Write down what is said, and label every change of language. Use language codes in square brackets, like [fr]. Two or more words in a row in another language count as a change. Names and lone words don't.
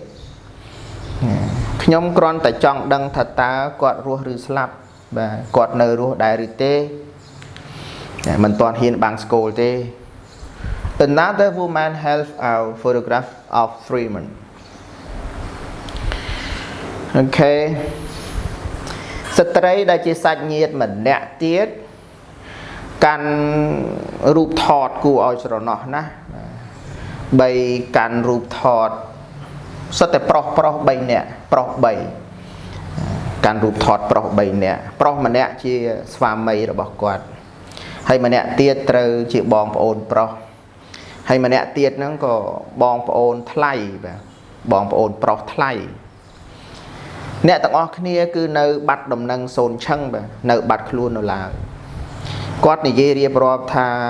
[km] ខ្ញុំគ្រាន់តែចង់ដឹងថាតើគាត់រស់ឬស្លាប់បាទគាត់នៅរស់ដែរឬទេមិនទាន់ហ៊ានបាំងស្គលទេ [en] Another woman held out photograph of Freeman [km] Okay ស្ត្រីដែលជាសាច់ញាតិម្នាក់ទៀតកាន់រូបថតគួរឲ្យស្រណោះណាស់បីកាន់រូបថ តសុទ្ធតែប្រុស3នាក់ប្រុស3កាន់រូបថតប្រុស3នាក់ប្រុសម្នាក់ជាស្វាមីរបស់គាត់ហើយម្នាក់ទៀតត្រូវជាបងប្អូនប្រុសហើយម្នាក់ទៀតហ្នឹងក៏បងប្អូនថ្លៃបាទបងប្អូនប្រុសថ្លៃអ្នកទាំងអស់គ្នាគឺនៅបាត់ដំណឹងសូនឈឹងបាទនៅបាត់ខ្លួននៅឡើយគាត់និយាយរៀបរាប់ថា